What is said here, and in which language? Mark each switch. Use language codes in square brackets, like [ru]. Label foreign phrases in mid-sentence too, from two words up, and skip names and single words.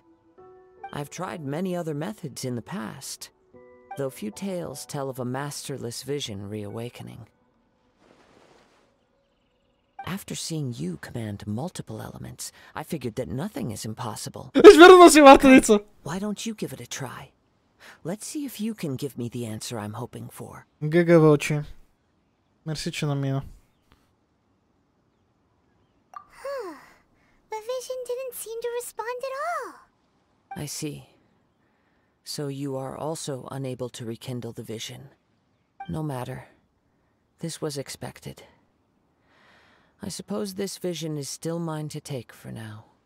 [en] I've tried many other methods in the past, though few tales tell of a masterless vision reawakening. After seeing you command multiple elements, I figured that nothing is impossible. Why don't you give it a try? Let's see if you can give me the answer I'm hoping for. [bg] ГГ вълчи. Мерси, че намина. [en] The vision didn't seem to respond at all. I see. So you are also unable to rekindle the vision. No matter. This was expected. I suppose this vision is still mine to take for now.